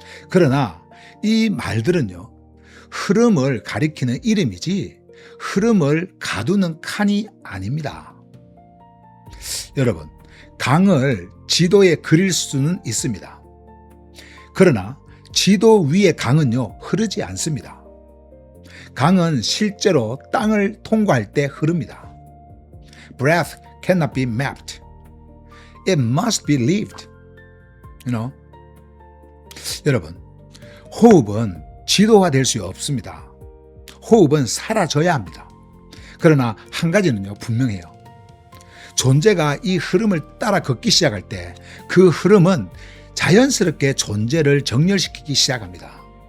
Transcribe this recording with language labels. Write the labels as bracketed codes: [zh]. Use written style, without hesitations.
[ko] 그러나 이 말들은요, 흐름을 가리키는 이름이지 흐름을 가두는 칸이 아닙니다. 여러분, 강을 지도에 그릴 수는 있습니다. 그러나 지도 위의 강은요, 흐르지 않습니다. 강은 실제로 땅을 통과할 때 흐릅니다. [en] Breath cannot be mapped. It must be lived. [ko] 여러분, 호흡은 지도화될 수 없습니다. 호흡은 사라져야 합니다. 그러나 한 가지는요, 분명해요. 존재가 이 흐름을 따라 걷기 시작할 때 그 흐름은 자연스럽게 존재를 정렬시키기 시작합니다.